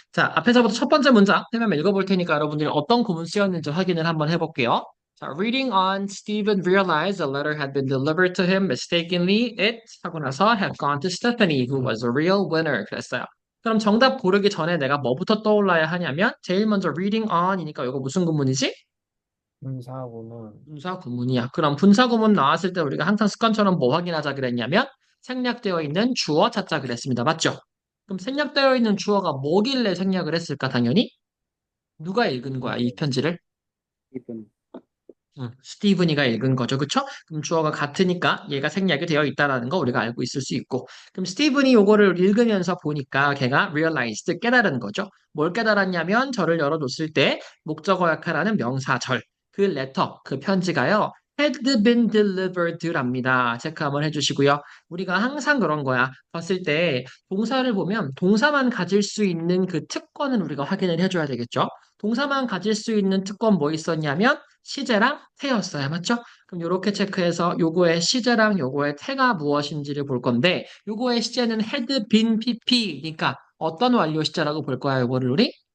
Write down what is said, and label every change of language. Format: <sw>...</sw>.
<ko>자, 앞에서부터 첫 번째 문장 설명 읽어볼 테니까 여러분들이 어떤 구문 쓰였는지 확인을 한번 해볼게요.</ko> <en>자, reading on, Stephen realized a letter had been delivered to him mistakenly. It</en> <ko>하고 나서</ko> <en>had gone to Stephanie, who was a real winner.</en> <ko>그랬어요. 그럼 정답 고르기 전에 내가 뭐부터 떠올라야 하냐면 제일 먼저</ko> <en>reading on</en> <ko>이니까 이거 무슨 구문이지? 분사구문. 분사 구문이야. 그럼 분사 구문 나왔을 때 우리가 항상 습관처럼 뭐 확인하자 그랬냐면 생략되어 있는 주어 찾자 그랬습니다. 맞죠? 그럼 생략되어 있는 주어가 뭐길래 생략을 했을까? 당연히 누가 읽은 거야, 이 이분, 편지를? 이분. 스티브니가 읽은 거죠. 그쵸? 그럼 주어가 같으니까 얘가 생략이 되어 있다라는 거 우리가 알고 있을 수 있고. 그럼 스티븐이 요거를 읽으면서 보니까 걔가 realized, 깨달은 거죠. 뭘 깨달았냐면 절을 열어줬을 때 목적어 역할하는 명사절. 그 letter, 그 편지가요.</ko> <en>had been delivered</en> <ko>랍니다. 체크 한번 해주시고요. 우리가 항상 그런 거야. 봤을 때 동사를 보면 동사만 가질 수 있는 그 특권은 우리가 확인을 해줘야 되겠죠. 동사만 가질 수 있는 특권 뭐 있었냐면 시제랑 태였어요. 맞죠? 그럼 이렇게 체크해서 요거의 시제랑 요거의 태가 무엇인지를 볼 건데 요거의 시제는 had been pp니까 어떤 완료 시제라고 볼 거야, 요거를 우리?</ko>